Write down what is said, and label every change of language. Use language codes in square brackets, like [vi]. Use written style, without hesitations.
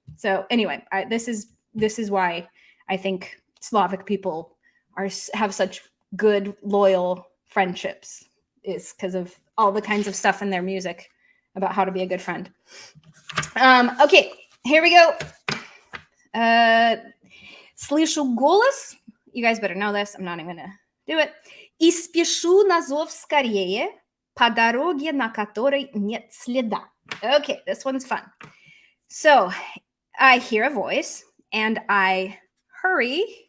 [en] So anyway, this is why I think Slavic people have such good, loyal friendships, is because of all the kinds of stuff in their music about how to be a good friend. Okay, here we go. [ru] Слышу голос. [en] You guys better know this. I'm not even gonna do it. [ru] И спешу на зов скорее по дороге, на которой нет следа. [en] Okay, this one's fun. So I hear a voice and I hurry.